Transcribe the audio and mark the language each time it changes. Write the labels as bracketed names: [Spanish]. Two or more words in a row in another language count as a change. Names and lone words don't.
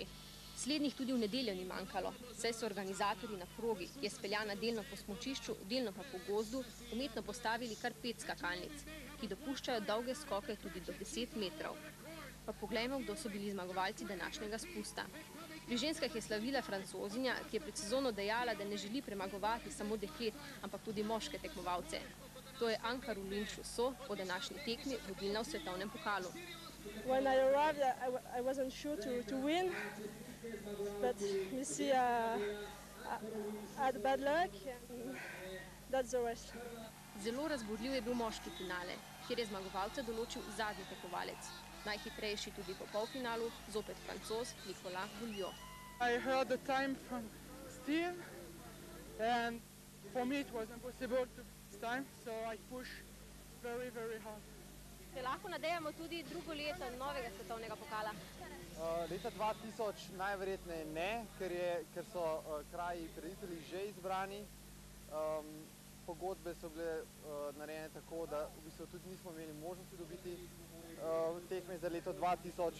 [Slovenian] Slednjih tudi v nedeljo ni manjkalo, saj so organizatorji na progi, ki je speljana delno po smučišču, delno pa po gozdu, umetno postavili kar 5 skakalnic, ki dopuščajo dolge skoke tudi do 10 metrov. Pa poglejmo, kdo so bili zmagovalci današnjega spusta. Pri ženskah je slavila Francozinja, ki je pred sezono dejala, da ne želi premagovati samo deklet, ampak tudi moške tekmovalce. To je Anne-Caroline Chusseau, po današnji tekmi vodilna v svetovnem pokalu. [English] When I arrived, I wasn't sure to win, but Missy had bad luck, and that's the rest. [Slovenian] Zelo razburljiv je bil moški finale, kjer je zmagovalca določil zadnji tekmovalec. Najhitrejši tudi po polfinalu, zopet Francoz Nicolas Bouliot. [English] I heard the time from Steve, and for me it was impossible to beat this time, so I pushed very, very hard. [Slovenian] Se lahko nadejamo tudi drugo leto novega svetovnega pokala? Leta 2000 najverjetneje ne, ker so kraji prireditelji že izbrani. Pogodbe so bile narejene tako, da v bistvu tudi nismo imeli možnosti dobiti tekme za leto 2000.